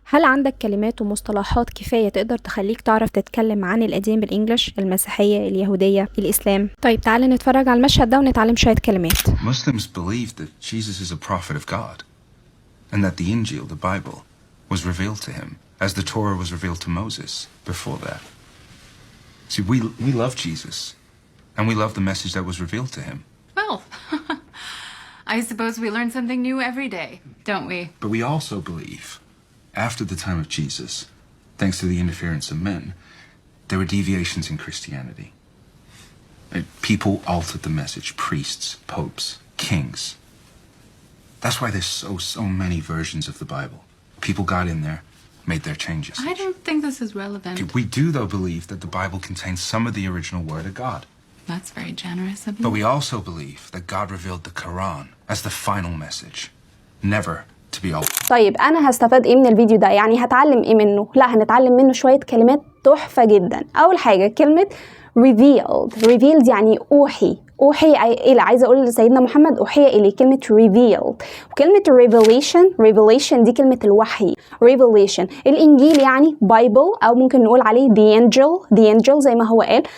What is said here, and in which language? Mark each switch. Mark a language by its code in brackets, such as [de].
[ar] هل عندك كلمات ومصطلحات كفاية تقدر تخليك تعرف تتكلم عن القديم بالإنجليش، المسيحية، اليهودية، الإسلام؟ طيب تعالى نتفرج على المشهد ده ونتعلم شوية كلمات. [en] Muslims believe that Jesus is a prophet of God and that the Injil, the Bible, was revealed to him as the Torah was revealed to Moses before that. See, we love Jesus and we love the message that was revealed to him. Well, I suppose we learn something new every day, don't we? But we also believe, after the time of Jesus, thanks to the interference of men, there were deviations in Christianity. People altered the message, priests, popes, kings. That's why there's so many versions of the Bible. People got in there, made their changes. I don't think this is relevant. We do, though, believe that the Bible contains some of the original Word of God. That's very generous of you. But we also believe that God revealed the Quran as the final message, never to be altered. [ar] طيب أنا هستفاد إيه من الفيديو ده؟ يعني هتعلم إيه منه؟ لا، هنتعلم منه شوية كلمات تحفة جدا. أول حاجة كلمة revealed يعني أوحي إلى، عايزة أقول لسيدنا محمد أوحي إليه، كلمة revealed. وكلمة revelation دي كلمة الوحي. revelation الإنجيل يعني Bible، أو ممكن نقول عليه the angel زي ما هو قال.